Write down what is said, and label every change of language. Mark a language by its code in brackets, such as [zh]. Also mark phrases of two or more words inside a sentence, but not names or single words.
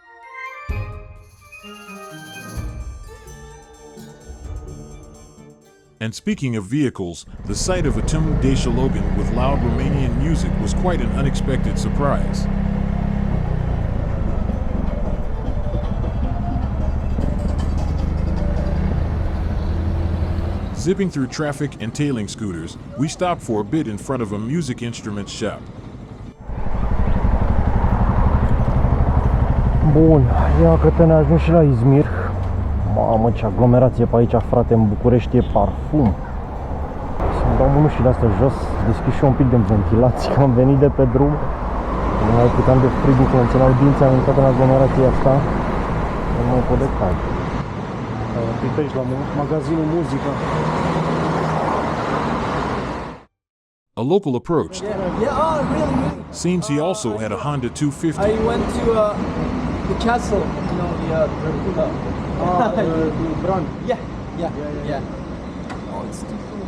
[en] And speaking of vehicles, the sight of a Timur Dacia Logan with loud Romanian music was quite an unexpected surprise. Zipping through traffic and tailing scooters, we stopped for a bit in front of a music instrument shop. [ro] Bun, iată ne ajung și la Izmir. Mamă, ce aglomerație pe aici, frate, în București e parfum. Să-mi dau mânușile astea jos, deschid și un pic de ventilație, că am venit de pe drum. Nu mai puteam de frig, că îmi țineau dinții, am intrat în aglomerația asta. Nu mă pot de cald. Uite aici la magazinul muzică. [en] A local approached. Yeah, oh, really? Seems he also had a Honda 250. I went to the castle, you know, the Dracula. Brand. Yeah. Oh, it's too cool.